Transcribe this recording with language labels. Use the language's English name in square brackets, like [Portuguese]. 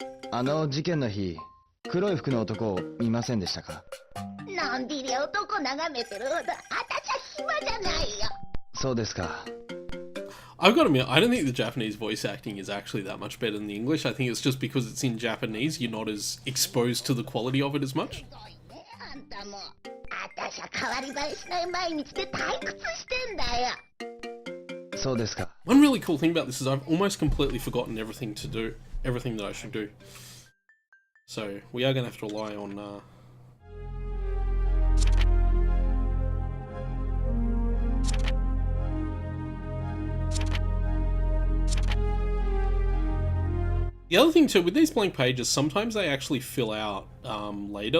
[Japanese] あの事件の日、黒い服の男を見ませんでしたか？のんびり男眺めてるほど、あたしゃ暇じゃないよ。そうですか。 [English] I've got to admit, I don't think the Japanese voice acting is actually that much better than the English. I think it's just because it's in Japanese, you're not as exposed to the quality of it as much. [Japanese] あんたも、あたしゃ変わり映えしない毎日で退屈してんだよ。そうですか。 [English] One really cool thing about this is I've almost completely forgotten everything that I should do. So we are going to have to rely on the other thing too, with these blank pages, sometimes they actually fill out later.